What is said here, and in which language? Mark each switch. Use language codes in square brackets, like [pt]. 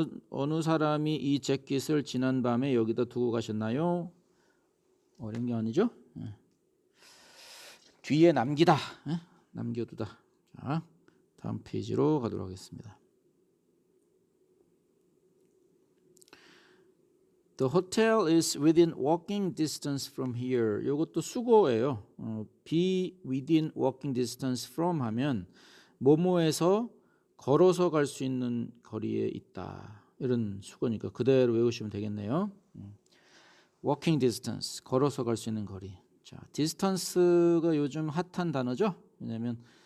[ko] 어느 사람이 이 재킷을 지난 밤에 여기다 두고 가셨나요? 어려운 게 아니죠? 뒤에 남기다. 남겨두다. 자, 다음 페이지로 가도록 하겠습니다. [en] The hotel is within walking distance from here. [ko] 이것도 수고예요. [en] be within walking distance from [ko] 하면 뭐뭐에서 걸어서 갈 수 있는 거리에 있다. 이런 수고니까 그대로 외우시면 되겠네요. walking distance, 걸어서 갈 수 있는 거리. 자, distance가 요즘 핫한 단어죠. 왜냐하면